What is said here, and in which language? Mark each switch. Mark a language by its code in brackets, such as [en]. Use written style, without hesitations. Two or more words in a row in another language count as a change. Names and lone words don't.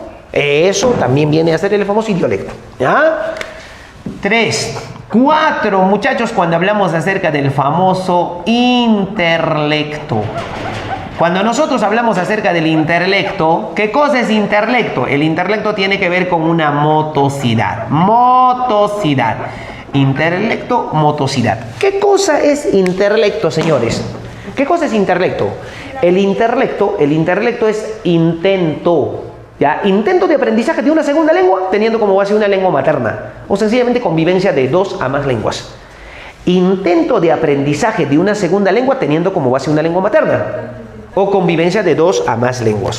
[es] Eso también viene a ser el famoso idiolecto. ¿Ya? 4, muchachos, cuando hablamos acerca del famoso interlecto. Cuando nosotros hablamos acerca del interlecto, ¿qué cosa es interlecto? El interlecto tiene que ver con una motosidad. Interlecto, motosidad. ¿Qué cosa es interlecto, señores? ¿Qué cosa es interlecto? El intelecto es intento. ¿Ya? Intento de aprendizaje de una segunda lengua teniendo como base una lengua materna o sencillamente convivencia de 2 a más lenguas. Intento de aprendizaje de una segunda lengua teniendo como base una lengua materna o convivencia de 2 a más lenguas.